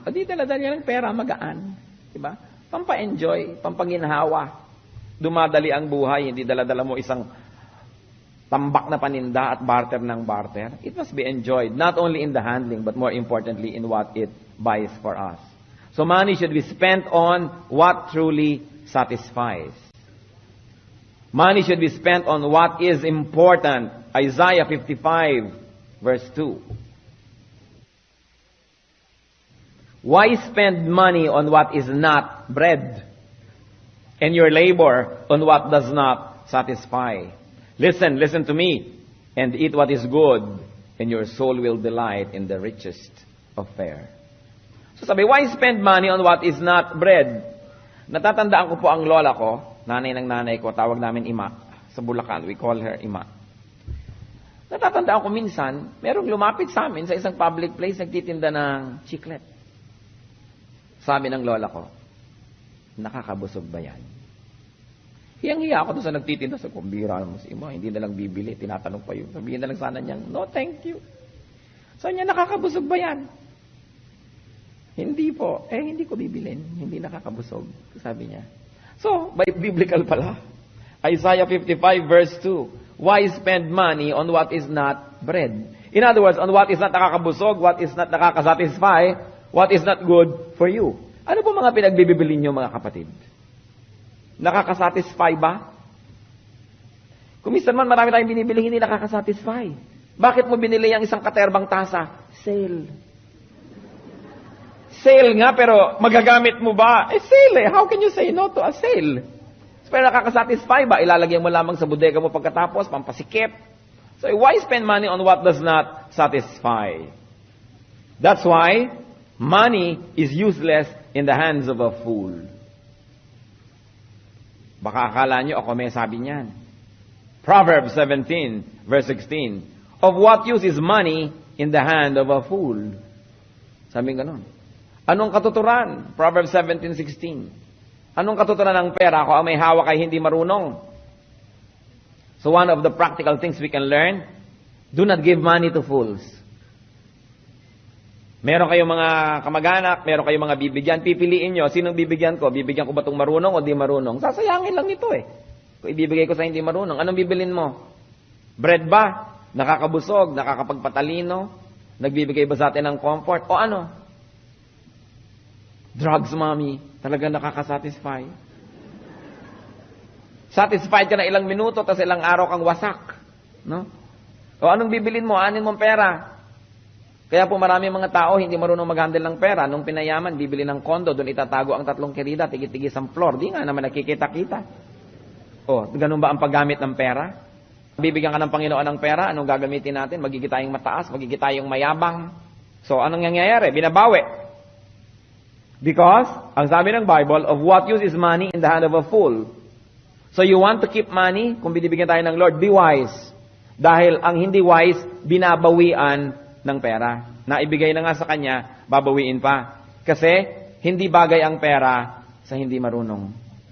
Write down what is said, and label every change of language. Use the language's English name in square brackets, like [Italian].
[Filipino] O di dala-dala nyo ng pera, magaan. Diba? Pampa-enjoy, pampaginhawa. Dumadali ang buhay, hindi dala-dala mo isang tambak na paninda at barter ng barter. [English] It must be enjoyed, not only in the handling, but more importantly in what it buys for us. So money should be spent on what truly satisfies. Money should be spent on what is important. Isaiah 55, verse 2. Why spend money on what is not bread, and your labor on what does not satisfy? Listen to me, and eat what is good, and your soul will delight in the richest of fare. So sabi, why spend money on what is not bread? [Filipino] Natatandaan ko po ang lola ko, nanay ng nanay ko, tawag namin Ima. Sa Bulacan, [English] we call her Ima. [Filipino] Natatandaan ko minsan, merong lumapit sa amin sa isang public place, nagtitinda ng chiclet. Sabi ng lola ko, nakakabusog ba yan? Hiyang-hiya ako doon sa nagtitinda sa kumbira mo si Ima, hindi na lang bibili, tinatanong pa yun. Sabihin na lang sana niyang, no thank you. Sabi niya, nakakabusog ba yan? Hindi po. Hindi ko bibilin. Hindi nakakabusog. Sabi niya. So, by biblical pala. [English] Isaiah 55 verse 2. Why spend money on what is not bread? In other words, on what is not nakakabusog, what is not nakakasatisfy, what is not good for you. [Filipino] Ano po mga pinagbibili niyo mga kapatid? Nakakasatisfy ba? Kung minsan man marami tayong binibili, hindi nakakasatisfy. Bakit mo binili ang isang katerbang tasa? [English] Sale. [Filipino] Sale nga, pero magagamit mo ba? Sale eh. [English] How can you say no to a sale? [Filipino] Pero nakakasatisfy ba? Ilalagay mo lamang sa bodega mo pagkatapos, pampasikip. [English] So why spend money on what does not satisfy? That's why money is useless in the hands of a fool. [Filipino] Baka akala nyo ako may sabi niyan. [English] Proverbs 17, verse 16. Of what use is money in the hand of a fool? [Filipino] Sabi nga nun. Anong katuturan? Proverbs 17:16. Anong katuturan ng pera kung ang may hawak ay hindi marunong? [English] So one of the practical things we can learn, do not give money to fools. [Filipino] Meron kayong mga kamag-anak, meron kayong mga bibigyan, pipiliin nyo, sinong bibigyan ko? Bibigyan ko ba itong marunong o di marunong? Sasayangin lang ito eh. Kung ibibigay ko sa hindi marunong, anong bibilin mo? Bread ba? Nakakabusog, nakakapagpatalino, nagbibigay ba sa atin ng comfort? O ano? Drugs, mommy, talaga nakakasatisfy. Satisfied ka na ilang minuto, tapos ilang araw kang wasak. No? O anong bibilin mo? Anin mong pera? Kaya po marami mga tao hindi marunong mag-handle ng pera. Nung pinayaman, bibili ng kondo, doon itatago ang 3 kirida, tigit-tigis ang floor. Di nga naman nakikita-kita. O, ganun ba ang paggamit ng pera? Bibigyan ka ng Panginoon ng pera, anong gagamitin natin? Magiging tayong mataas, magiging tayong mayabang. So, anong nangyayari? Binabawi. [English] Because, [Filipino] ang sabi ng Bible, [English] of what use is money in the hand of a fool? So, you want to keep money? [Filipino] Kung binibigyan tayo ng Lord, [English] be wise. [Filipino] Dahil ang hindi wise, binabawian ng pera. Naibigay na nga sa kanya, babawiin pa. Kasi, hindi bagay ang pera sa hindi marunong.